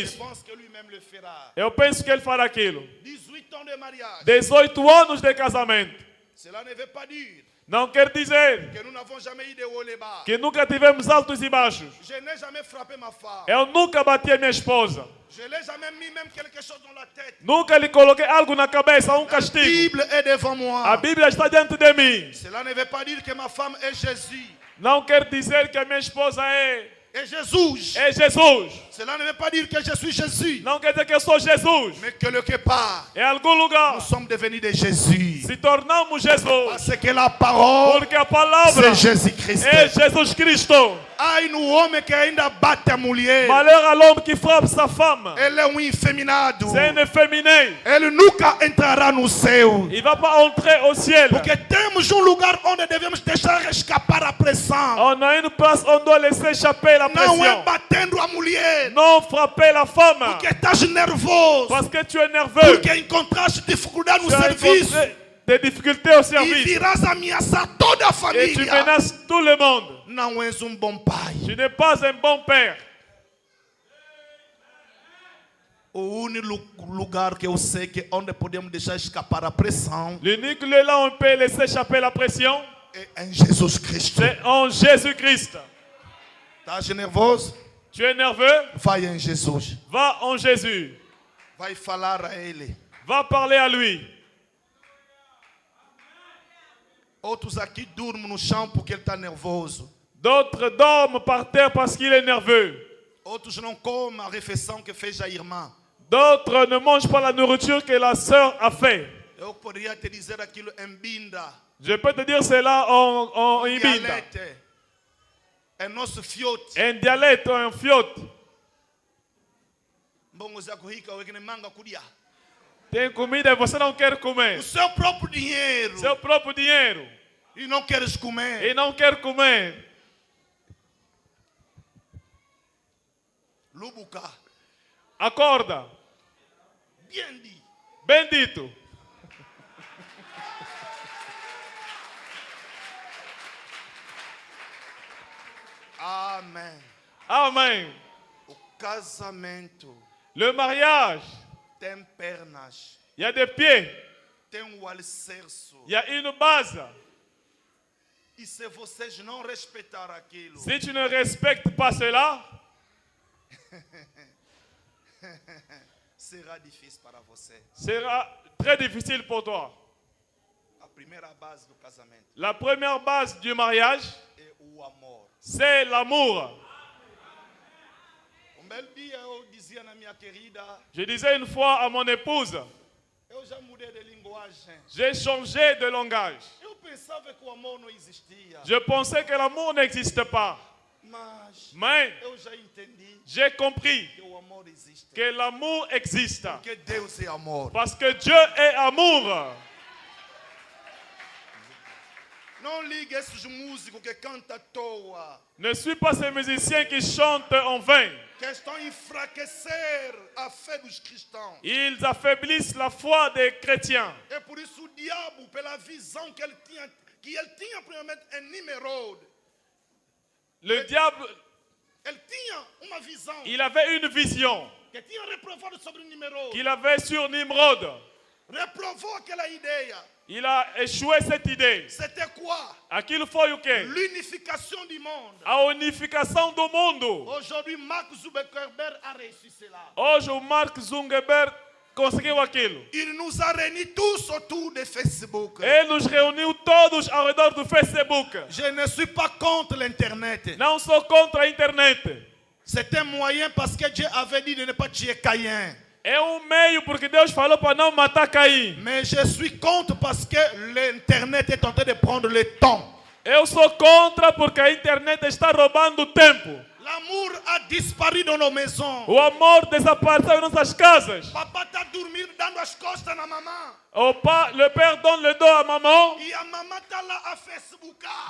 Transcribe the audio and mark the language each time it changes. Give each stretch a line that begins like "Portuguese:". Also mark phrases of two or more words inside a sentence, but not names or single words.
Portuguese: isso.
French: pense que lui-même le fera.
Portuguese: Eu penso que ele fará aquilo.
French: 18 ans de mariage.
Portuguese: 18 anos de casamento.
French: Cela ne veut pas dire
Portuguese: Não quer dizer
French: que nous n'avons jamais eu de haut et bas.
Portuguese: que nunca tivemos altos e baixos.
French: Je n'ai jamais frappé ma femme.
Portuguese: Eu nunca bati a minha esposa.
French: Je n'ai jamais mis même quelque chose dans la tête.
Portuguese: Nunca lhe coloquei algo na cabeça, um
French: La
Portuguese: castigo.
French: Bible est devant moi.
Portuguese: A Bíblia está diante de mim.
French: Cela ne veut pas dire que ma femme est Jésus.
Portuguese: Não quer dizer que a minha esposa é
French: Et Jésus.
Portuguese: é Jesus.
French: Cela ne veut pas dire que je suis Jésus.
Portuguese: Não quer dizer que eu sou Jesus.
French: Mais quelque part,
Portuguese: Em algum lugar,
French: nous sommes devenus de Jésus.
Portuguese: se tornamos Jesus.
French: Parce que la parole,
Portuguese: Porque a palavra
French: c'est Jésus-Christ.
Portuguese: é Jesus Cristo. Ai no homem que ainda bate a mulher.
French: Malheur à l'homme qui frappe sa femme.
Portuguese: Ele é um infeminado.
French: C'est un efféminé.
Portuguese: Ele nunca entrará no céu.
French: Il ne va pas entrer au ciel.
Portuguese: Porque temos um lugar onde devemos deixar escapar a pressão.
French: On a une place où on doit laisser échapper la
Portuguese: Não é
French: pression.
Portuguese: batendo a mulher.
French: Non frapper la femme.
Portuguese: Porque estás nervoso.
French: Parce que tu es nerveux.
Portuguese: Porque encontraste dificuldade no
French: Tu as
Portuguese: serviço.
French: rencontré des difficultés au
Portuguese: E
French: service.
Portuguese: virás ameaçar toda a
French: Et tu
Portuguese: família.
French: menaces tout le monde.
Portuguese: Não és um bom pai.
French: Tu n'es pas un bon père.
Portuguese: O único lugar que eu sei que onde podemos deixar escapar a pressão
French: L'unique lieu là où on peut laisser échapper la pression,
Portuguese: é em Jesus Cristo.
French: c'est en Jésus-Christ.
Portuguese: Estás nervoso?
French: Tu es nerveux?
Portuguese: Vai em Jesus.
French: Va en Jésus.
Portuguese: Vai falar a Ele.
French: Va parler à lui.
Portuguese: Outros aqui dormem no chão porque ele está nervoso.
French: D'autres dorment par terre parce qu'il est nerveux.
Portuguese: Outros não comem a refeição que fez a irmã.
French: D'autres ne mangent pas la nourriture que la sœur a fait.
Portuguese: Eu poderia te dizer aquilo em Binda.
French: Je peux te dire cela en Ibinda.
Portuguese: Dialete. É nosso fiote.
French: Un dialecte ou un fiote.
Kongo: Mbongo za kuhika wekine manga kudia.
Portuguese: Tem comida e você não quer comer. O seu próprio dinheiro. Seu próprio dinheiro. E não queres comer. E não quer comer.
Kongo: Lubuka.
Portuguese: Acorda.
French: Bien dit.
Portuguese: Bendito. Amém. Amém. O casamento
French: Le mariage,
Portuguese: tem pernas.
French: il y a des pieds,
Portuguese: Tem um alicerce.
French: il y a une base.
Portuguese: E se vocês não respeitar aquilo,
French: Si tu ne respectes pas cela,
Portuguese: será difícil para você.
French: sera très difficile pour toi.
Portuguese: A primeira base do casamento
French: La première base du mariage,
Portuguese: é o amor.
French: c'est l'amour.
Portuguese: Um belo dia eu dizia na minha querida,
French: Je disais une fois à mon épouse,
Portuguese: eu já mudei de linguagem.
French: j'ai changé de langage.
Portuguese: Eu pensava que o amor não existia,
French: Je pensais que l'amour n'existe pas. Mais
Portuguese: eu já entendi
French: j'ai compris
Portuguese: que o amor existe.
French: que l'amour existe.
Portuguese: Porque Deus é amor.
French: Parce que Dieu est amour.
Portuguese: Não ligue esses músicos que cantam à toa,
French: Ne suis pas ces musiciens qui chantent en vain.
Portuguese: que estão a enfraquecer a fé dos cristãos.
French: Ils affaiblissent la foi des chrétiens.
Portuguese: É por isso o diabo, pela visão que ele tinha primeiramente em Nimrod,
French: Le diable,
Portuguese: ele tinha uma visão
French: il avait une vision
Portuguese: que tinha reprovado sobre Nimrod.
French: qu'il avait sur Nimrod.
Portuguese: Reprovou aquela ideia.
French: Il a échoué cette idée. C'était quoi?
Portuguese: Aquilo foi o quê?
French: L'unification du monde.
Portuguese: A unificação do mundo.
French: Aujourd'hui, Mark Zuckerberg a réussi cela.
Portuguese: Hoje o Mark Zuckerberg conseguiu aquilo.
French: Il nous a réunis tous autour de Facebook.
Portuguese: Ele nos reuniu todos ao redor do Facebook.
French: Je ne suis pas contre l'Internet.
Portuguese: Não sou contra a internet.
French: C'est un moyen parce que Dieu avait dit de ne pas tuer Caïn.
Portuguese: É um meio porque Deus falou para não matar Caim.
French: Mais je suis contre parce que l'Internet est en train de prendre le temps.
Portuguese: Eu sou contra porque a internet está roubando tempo.
French: L'amour a disparu dans nos maisons.
Portuguese: O amor desapareceu em nossas casas. Papa está dormindo dando as costas na mamãe.
French: Le père donne le dos à maman.
Portuguese: E a mamãe está lá a Facebookar.